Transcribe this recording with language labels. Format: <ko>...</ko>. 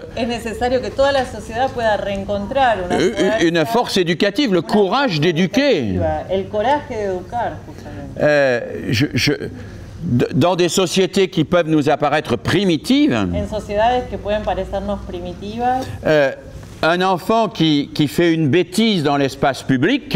<es>Es necesario que toda la sociedad pueda reencontrar</es> <fr>une force éducative, le courage d'éduquer.</fr> <es>el coraje de educar, justamente.</es> <fr>Dans des sociétés qui peuvent nous apparaître primitives,</fr> <es>En sociedades que pueden parecernos primitivas,</es> <fr>un enfant qui fait une bêtise dans l'espace public</fr>